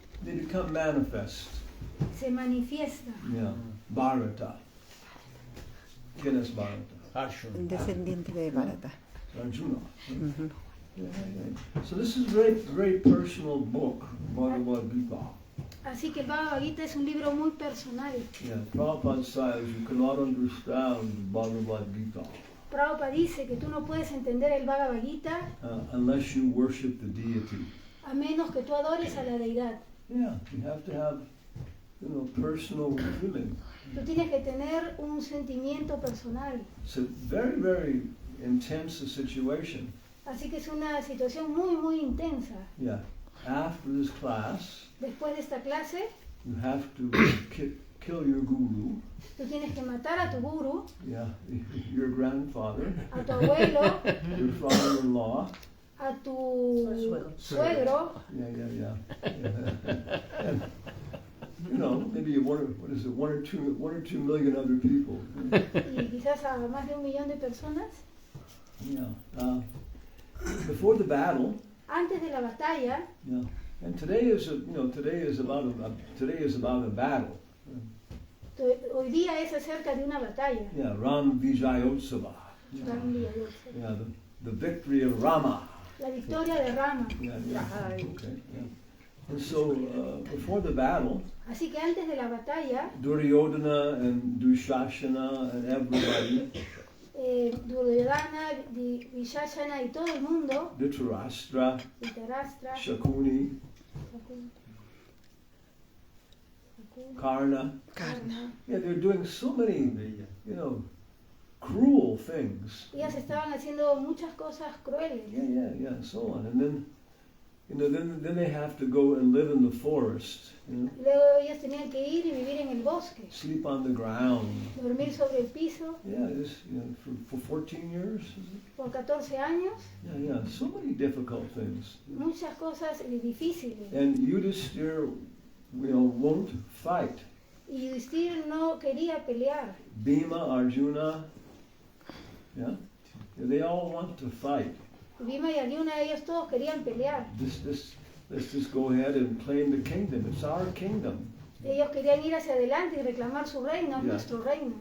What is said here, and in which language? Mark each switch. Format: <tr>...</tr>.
<en>They become manifest.</en> <es>Se manifiesta.</es> <en>Yeah.</en> <es>Bharata. ¿Quién es Bharata? Un descendiente de Bharata. Arjuna.</es> <en>So this is a very, very personal book, Bhagavad Gita.</en> <es>Así que el Bhagavad Gita es un libro muy personal.</es> <en>Yeah, Prabhupada says you cannot understand Bhagavad Gita</en> <es>Prabhupada dice que tú no puedes entender el Bhagavad Gita</es> <en>unless you worship the deity.</en> <es>a menos que tú adores a la deidad.</es> <en>Yeah, you have to have, personal feeling.</en> <es>Tú tienes que tener un sentimiento personal.</es> <en>It's a very, very intense situation.</en> <es>Así que es una situación muy, muy intensa.</es> <en>Yeah. After this class,</en> <es>Después de esta clase,</es> <en>you have to kill your guru.</en> <es>tú tienes que matar a tu guru,</es> <en>Yeah, your grandfather,</en> <es>a tu abuelo,</es> <en>your father-in-law.</en> <es>a tu suegro,</es> <en>Yeah. And, maybe one or two million other people.</en> <es>y quizás a más de 1 millón de personas.</es> <en>Yeah. Before the battle.</en> <es>Antes de la batalla,</es> <en>Yeah. And today is about a battle.</en> <es>hoy día es acerca de una batalla.</es> <en>Yeah, Ram Vijayotsava. Yeah, the victory of Rama.</en> <es>La victoria de Rama.</es> <en>Yeah. Okay. Yeah. And so before the battle,</en> <es>Así que antes de la batalla,</es> <en>Duryodhana and Dushashana and everybody,</en> <es>Duryodhana, Vishashana y todo el mundo, Dhritarashtra, Dhritarashtra, Shakuni, Karna.</es> <en>Yeah, they're doing so many, cruel things.</en> <es>ellas estaban haciendo muchas cosas crueles.</es> <en>Yeah, so on. And then they have to go and live in the forest.</en> <es>Luego ellos tenían que ir y vivir en el bosque,</es> <en>Sleep on the ground.</en> <es>dormir sobre el piso</es> <en>Yeah, for 14 years. Is it?</en> <es>por 14 años,</es> <en>Yeah, so many difficult things.</en> <es>muchas cosas difíciles.</es> <en>And Yudhishthira, won't fight.</en> <es>Y Yudhishthira no quería pelear.</es> <en>Bhima, Arjuna, they all want to fight.</en> <es>Bhima y Arjuna, ellos todos querían pelear.</es> <en>Let's just go ahead and claim the kingdom. It's our kingdom.</en> <es>Ellos querían ir hacia adelante y reclamar su reino, nuestro reino.</es>